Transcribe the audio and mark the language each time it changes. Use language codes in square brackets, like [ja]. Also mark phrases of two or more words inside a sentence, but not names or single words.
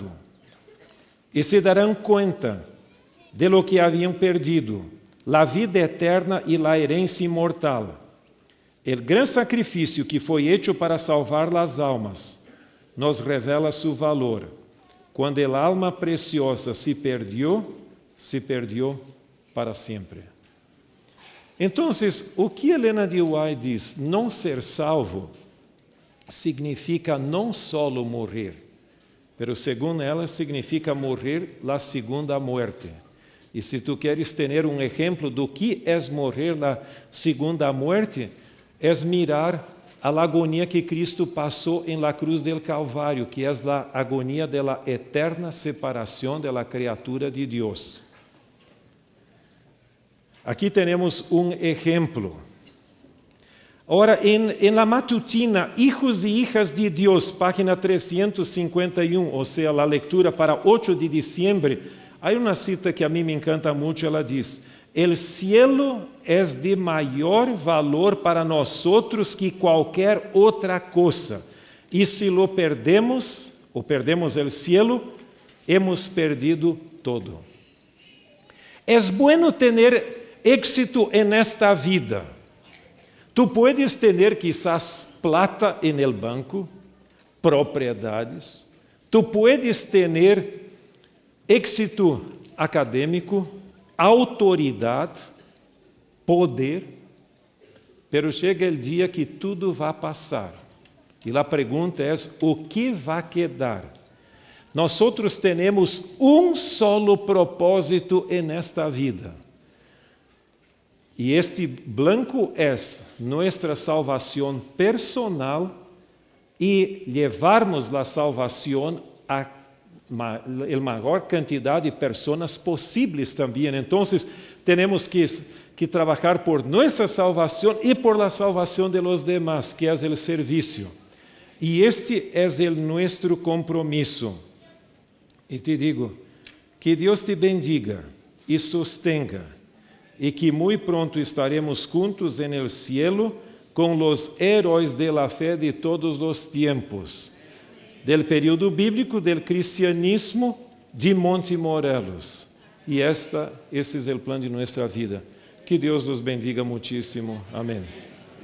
[es] Y se darán cuenta de lo que habían perdido, la vida eterna y la herencia inmortal. El gran sacrificio que foi hecho para salvar las almas nos revela su valor. Cuando el alma preciosa se perdió para sempre. [pt] Então, o que Helena de White diz, não ser salvo, significa não solo morrer, mas segundo ela, significa morrer [es] la segunda muerte. [pt] E se tu queres ter um exemplo do que é morrer [es] la segunda muerte, [pt] é mirar a agonia que Cristo passou em [es] la cruz del Calvário, [pt] que é a agonia [es] de la eterna [pt] separação [es] de la criatura [pt] de Deus. Aqui temos um exemplo. Ora, em [es] la matutina, [pt] Hijos e Hijas de Deus, página 351, ou seja, a leitura para 8 [es] de diciembre, [pt] há uma cita que a mim me encanta muito, ela diz: [es] "El cielo es de [pt] maior valor para nosotros que qualquer outra cosa, [es] e se lo perdemos, ou perdemos el cielo, hemos perdido todo." Es bueno tener éxito en esta vida. Tú puedes tener quizás plata en el banco, propiedades. Tú puedes tener éxito acadêmico, autoridade, poder, pero [pt] chega o dia que tudo vai passar. E a pergunta é: o que vai quedar? Nós temos um solo propósito nesta vida. E este blanco é nossa salvação personal e levarmos a salvação a maior quantidade de pessoas possíveis também. Então, temos que trabalhar por nossa salvação e por a salvação [es] de los demás, [pt] que é o serviço. E este é o nosso compromisso. E te digo, que Deus te bendiga e sostenga, e que muito pronto estaremos juntos [es] en el cielo [pt] com os heróis [es] de la fé [pt] de todos os tempos, [es] del período bíblico, del cristianismo, de Monte Morelos. [pt] E esse é o plano de nossa vida. Que Deus nos bendiga muitíssimo. Amém.